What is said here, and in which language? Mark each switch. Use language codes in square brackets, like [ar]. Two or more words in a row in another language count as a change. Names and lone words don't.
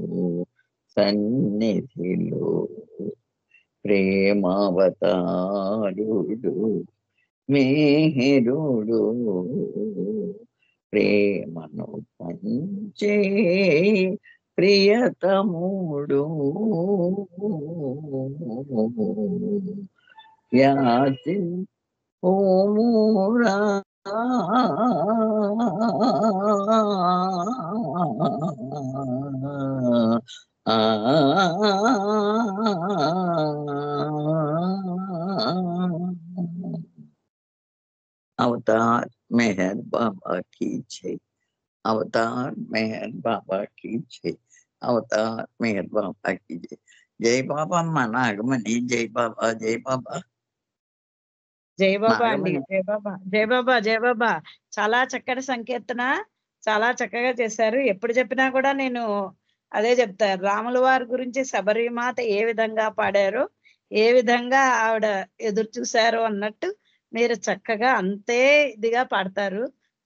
[te] సన్నిధిలో ప్రేమావతారుడు మేరుడు ప్రేమను పంచే ప్రియతముడు యాచింపుమురా [hi] अवतार मेहर बाबा की जय। अवतार मेहर बाबा की जय। अवतार मेहर बाबा की जय। जय बाबा अम्मा नागमणि। जय बाबा जय बाबा [te] జై బాబా అండి. నాగమణి. జై బాబా జై బాబా జై బాబా. చాలా చక్కటి సంకీర్తన, చాలా చక్కగా చేశారు. ఎప్పుడు చెప్పినా కూడా నేను అదే చెప్తారు, రాముల వారి గురించి శబరిమాత ఏ విధంగా పాడారో, ఏ విధంగా ఆవిడ ఎదురు చూశారో అన్నట్టు మీరు చక్కగా అంతే ఇదిగా పాడతారు.